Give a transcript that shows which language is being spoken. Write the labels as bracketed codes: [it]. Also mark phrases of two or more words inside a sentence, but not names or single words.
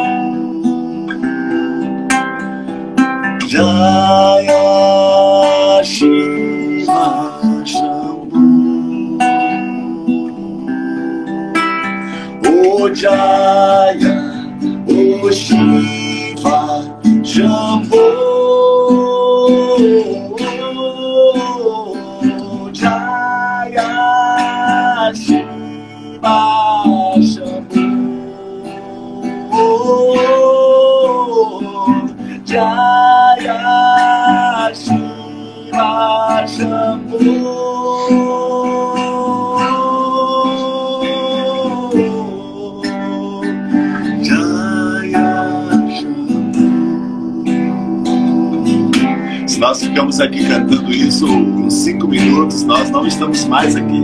[sa] Jaya Shiva Shambhu, oh Jaya, oh Shiva Shambhu, Jaya Shiva Shambhu, Jaya Shiva Shambhu, [pt] se nós ficamos aqui cantando isso uns 5 minutos, nós não estamos mais aqui.